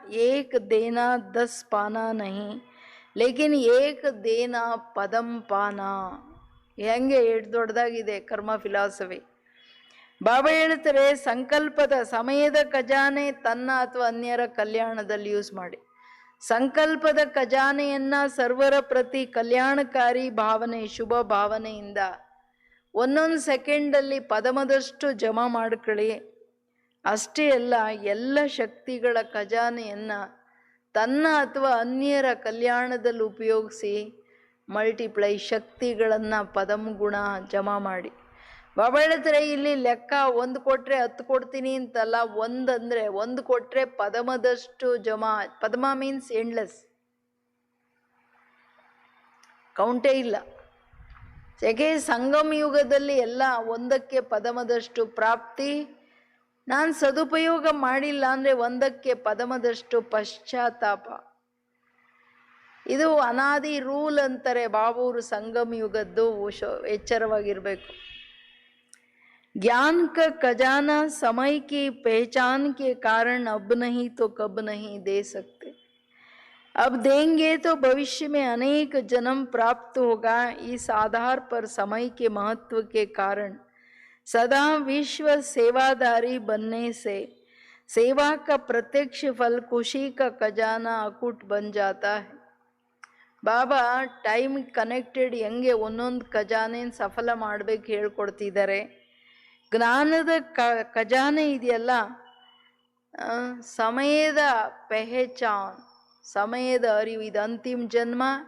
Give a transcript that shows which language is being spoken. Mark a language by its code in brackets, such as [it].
[hi] एक देना 10 पाना नहीं, लेकिन एक देना पदम पाना. [kn] ಹೆಂಗೆ ಎಷ್ಟು ದೊಡ್ಡದಾಗಿದೆ ಕರ್ಮ ಫಿಲಾಸಫಿ. ಬಾಬಾ ಹೇಳ್ತಾರೆ, ಸಂಕಲ್ಪದ ಸಮಯದ ಖಜಾನೆ ತನ್ನ ಅಥವಾ ಅನ್ಯರ ಕಲ್ಯಾಣದಲ್ಲಿ ಯೂಸ್ ಮಾಡಿ. ಸಂಕಲ್ಪದ ಖಜಾನೆಯನ್ನ ಸರ್ವರ ಪ್ರತಿ ಕಲ್ಯಾಣಕಾರಿ ಭಾವನೆ, ಶುಭ ಭಾವನೆಯಿಂದ ಒಂದೊಂದು ಸೆಕೆಂಡಲ್ಲಿ ಪದಮದಷ್ಟು ಜಮಾ ಮಾಡ್ಕೊಳ್ಳಿ. ಅಷ್ಟೇ ಅಲ್ಲ, ಎಲ್ಲ ಶಕ್ತಿಗಳ ಖಜಾನೆಯನ್ನ ತನ್ನ ಅಥವಾ ಅನ್ಯರ ಕಲ್ಯಾಣದಲ್ಲಿ ಉಪಯೋಗಿಸಿ ಮಲ್ಟಿಪ್ಲೈ ಶಕ್ತಿಗಳನ್ನು ಪದಂ ಗುಣ ಜಮಾ ಮಾಡಿ. ಬಾಬಾ ಹೇಳ್ತಾರೆ, ಇಲ್ಲಿ ಲೆಕ್ಕ 1 ಕೊಟ್ಟರೆ 10 ಕೊಡ್ತೀನಿ ಅಂತಲ್ಲ. 1 ಅಂದರೆ 1 ಕೊಟ್ಟರೆ ಪದಮದಷ್ಟು ಜಮಾ. ಪದ್ಮ ಮೀನ್ಸ್ ಎಂಡ್ಲೆಸ್, ಕೌಂಟೇ ಇಲ್ಲ. ಯಾಕೆ ಸಂಗಮ ಯುಗದಲ್ಲಿ ಎಲ್ಲ 1ಕ್ಕೆ ಪದಮದಷ್ಟು ಪ್ರಾಪ್ತಿ. ನಾನು ಸದುಪಯೋಗ ಮಾಡಿಲ್ಲ ಅಂದರೆ 1ಕ್ಕೆ ಪದಮದಷ್ಟು ಪಶ್ಚಾತ್ತಾಪ. ಇದು ಅನಾದಿ ರೂಲ್ ಅಂತಾರೆ ಬಾಬೂರು ಸಂಗಮ ಯುಗದ್ದು. ಎಚ್ಚರವಾಗಿರಬೇಕು. [hi] ज्ञान का खजाना समय की पहचान के कारण अब नहीं तो कब नहीं दे सकते. अब देंगे तो भविष्य में अनेक जन्म प्राप्त होगा. इस आधार पर समय के महत्व के कारण सदा विश्व सेवादारी बनने से सेवा का प्रत्यक्ष फल खुशी का खजाना अकूट बन जाता है. [kn] ಬಾಬಾ ಟೈಮ್ ಕನೆಕ್ಟೆಡ್ ಹೆಂಗೆ ಒಂದೊಂದು ಖಜಾನೆನ ಸಫಲ ಮಾಡಬೇಕು ಹೇಳ್ಕೊಡ್ತಿದ್ದಾರೆ. ಜ್ಞಾನದ ಖಜಾನೆ ಇದೆಯಲ್ಲ, ಸಮಯದ ಪೆಹಚಾನ್, ಸಮಯದ ಅರಿವು. ಇದು ಅಂತಿಮ ಜನ್ಮ.